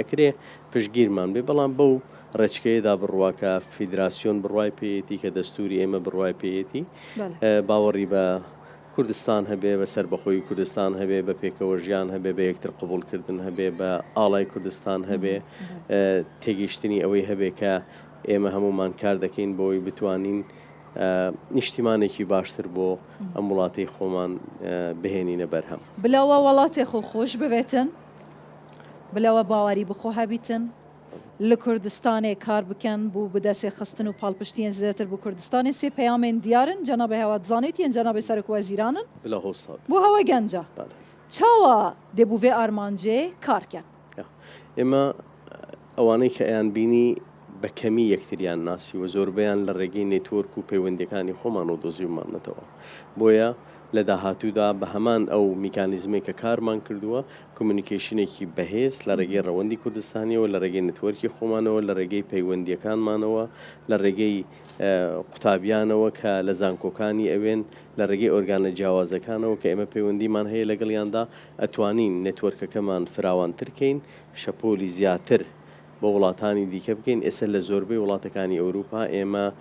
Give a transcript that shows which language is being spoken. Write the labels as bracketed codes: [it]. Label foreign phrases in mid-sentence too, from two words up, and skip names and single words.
[ckb] ئەکرێ پشتگیرمان بێ بەڵام بەو ڕێچکەیەدا بڕواکە فیدراسیۆن بڕوای پێیەتی کە دەستوری ئێمە بڕوای پێیەتی باوەڕی بە کوردستان هەبێ بە سەربەخۆی کوردستان هەبێ بە پێکەوە ژیان هەبێ بە یەکتر قبولکردن هەبێ بە ئاڵای کوردستان هەبێ تێگەیشتنی ئەوەی هەبێ کە ئێمە هەمومان کار دەکەین بۆی بتوانین نیشتیمانێکی باشتر بۆ ئەم وڵاتی خۆمان بهێنینە بەرهەم [ku] بلەوە وڵاتی خۆ خۆش ببێتن بلەوە باواری بخۆ هەبیتن لە کوردستانê کار bikin bû bi destê xistin û palpiştiyên zêtir bû Kurdistanê sê peyamên diyarin cenabê hewa dizanît yên cenabê Serokweziran in bû hewa genca çawa dê bû vê armancê kar kin [ckb] ئێمە ئەوانەی کە ئەیان بینی بە کەمی یەکتریان ناسی و زۆربیان لە ڕێگەی نێتۆرک و پەیوەندیەکانی خۆمان و دۆزیومانەتەوە بۆیە لە داهاتوودا بە هەمان ئەو میکانیزمێک کە کارمان کردووە کۆمونیکیشنێکی بەهێز لە ڕێگەی ڕەوەندی کوردستانیەوە لە ڕێگەی نتوەرکی خۆمانەوە لە ڕێگەی پەیوەندیەکانمانەوە لە ڕێگەی قوتابیانەوە کە لە زانکۆکانی ئەوێن لە ڕێگەی ئۆرگانە جیاوازەکانەوە کە ئێمە پەیوەندیمان هەیە لەگەڵیاندا ئەتوانین نێتوەرکەکەمان فراوان ترکەین شەپۆلی زیاتر بۆ وڵاتانی دیکە بکەین ئێستا لە زۆربەی وڵاتەکانی ئەوروپا ئێمە